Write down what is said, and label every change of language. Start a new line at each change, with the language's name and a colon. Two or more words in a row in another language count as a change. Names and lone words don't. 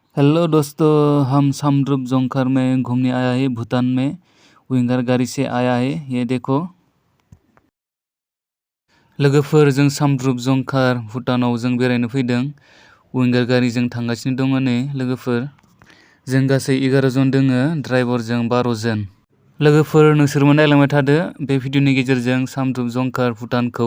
Hindi: हेलो दोस्तों, हम समद्रुप जोंकार में घूमने आया है। भूटान में विंगार गाड़ी से आया है।
Bodo: ये देखो लोगोफोर, जों समद्रुप जोंकार भूटानाव जों बेरायनो फैदों। विंगार गारिजों थांगासिनो दङ नै लोगोफोर। जों गासै 11 जन दोङो, ड्राइभारजों 12 जन। लोगोफोर, नोंसोरबो नायलांबाय थादो बे भिडिअनि गेजेरजों समद्रुप जोंकार भूटानखौ।